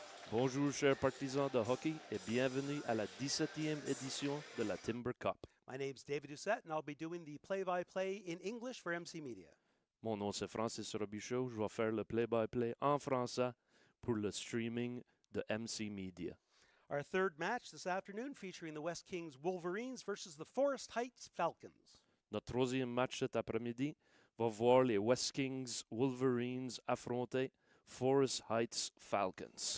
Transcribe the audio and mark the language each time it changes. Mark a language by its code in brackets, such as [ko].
[fr] Bonjour, chers partisans de hockey, et bienvenue à la 17e édition de la Timber Cup. [en] My name's David Doucette, and I'll be doing the play-by-play in English for MC Media. [fr] Mon nom c'est Francis Robichaud. Je vais faire le play-by-play en français pour le streaming de MC Media. [en] Our third match this afternoon featuring the West Kings Wolverines versus the Forest Heights Falcons. [fr] Notre troisième match cet après-midi va voir les West Kings Wolverines affronter Forest Heights Falcons.